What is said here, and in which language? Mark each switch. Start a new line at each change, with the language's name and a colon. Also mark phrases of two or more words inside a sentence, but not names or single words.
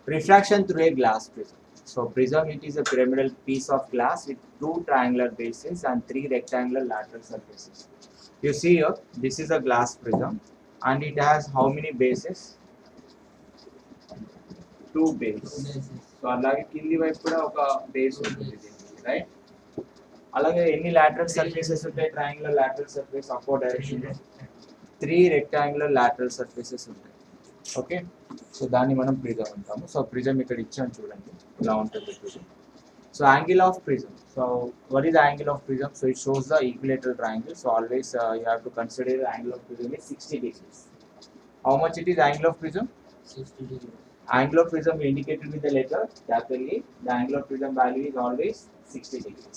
English: Refraction through a glass prism. So prism, it is a pyramidal piece of glass with two triangular bases and three rectangular lateral surfaces. You see here, this is a glass prism and it has how many bases? Two bases.
Telugu: So అలాగే కింది వైపు కూడా ఒక బేస్ ఉంటుంది దీనికి, రైట్? అలాగే ఎన్ని
English: lateral surfaces
Telugu: ఉంటాయి?
English: Triangular lateral surface upward direction లో 3 rectangular lateral surfaces ఉంటాయి.
Telugu: ఓకే, సో దాన్ని మనం ప్రిజం అంటాము. సో ప్రిజం ఇక్కడ ఇచ్చాను చూడండి, ఇలా ఉంటుంది ప్రిజం.
English: so angle of prism. సో what is the angle of prism? So it shows the equilateral triangle. So always you have to consider the angle of prism is 60 degrees. How much it is angle of prism? 60 degrees. Angle of prism indicated with the letter capital A. The angle of prism value is always 60 degrees.